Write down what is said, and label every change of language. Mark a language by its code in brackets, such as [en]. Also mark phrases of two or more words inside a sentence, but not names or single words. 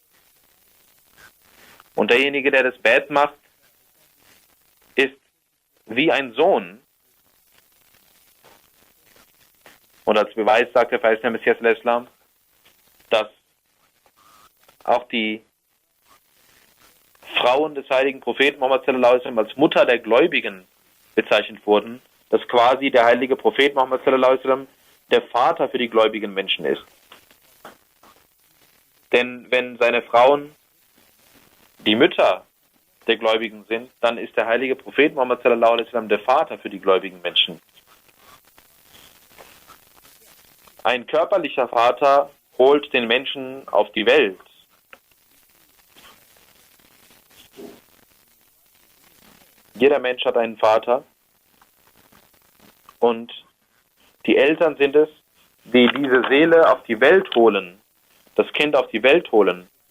[de] Und derjenige, der das Bad macht, ist wie ein Sohn. Und als Beweis sagt der verheißene Messias dass auch die Frauen des heiligen Propheten Muhammad [ar] صلى الله عليه وسلم [de] als Mutter der Gläubigen bezeichnet wurden, dass quasi der heilige Prophet Muhammad [ar] صلى الله عليه وسلم [de] der Vater für die gläubigen Menschen ist. Denn wenn seine Frauen die Mütter der Gläubigen sind, dann ist der heilige Prophet Muhammad [ar] صلى الله عليه وسلم [de] der Vater für die gläubigen Menschen. Ein körperlicher Vater holt den Menschen auf die Welt. Jeder Mensch hat einen Vater und die Eltern sind es, die diese Seele auf die Welt holen, das Kind auf die Welt holen.